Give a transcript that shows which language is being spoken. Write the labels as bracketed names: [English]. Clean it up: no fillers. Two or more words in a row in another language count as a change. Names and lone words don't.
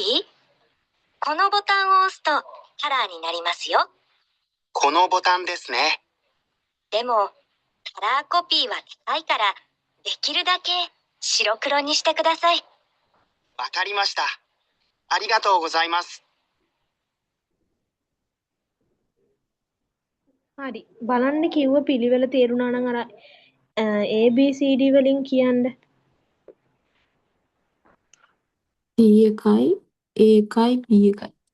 [Japanese] このボタンを押すとカラーになりますよ。このボタンですね。でも、カラーコピーは高いから、できるだけ白黒にしてください。わかりました。ありがとうございます。 [Sinhala] හරි. බලන්න කිව්ව පිළිවෙල තේරුණා නම් අර ABCD වලින් කියන්න. C එකයි A එකයි B එකයි.